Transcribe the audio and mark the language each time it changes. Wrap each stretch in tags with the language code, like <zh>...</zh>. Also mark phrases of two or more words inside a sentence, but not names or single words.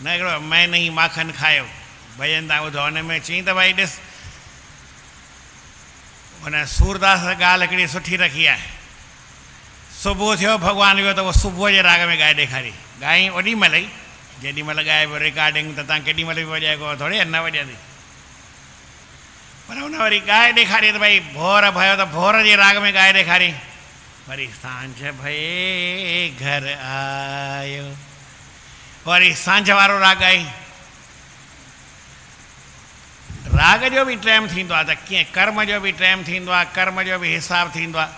<sd>हिकिड़ो मैन ई माखन खायो भॼन तव्हां ॿुधो, हुन में चई त भई ॾिस हुन सूरदास ॻाल्हि हिकिड़ी सुठी रखी आहे। सुबुह थियो भॻवानु वियो त उहो सुबुह जे राग में ॻाए ॾेखारी, ॻाई ओॾी महिल ई जेॾी महिल ॻाए पियो रिकॉर्डिंग त तव्हां केॾी महिल बि वॼाए को थोरी न वॼंदी। पर हुन वरी ॻाए ॾेखारी त भई</sd> <hi>भोर भयो</hi> <sd>त भोर जे राग में ॻाए ॾेखारी। वरी</sd> <hi>सांझ भई</hi> <sd>घर आयो, वरी सांझ वारो राग आई। राग जो बि टाइम थींदो आहे त कीअं कर्म जो बि टाइम थींदो आहे, कर्म जो बि हिसाबु थींदो आहे।</sd>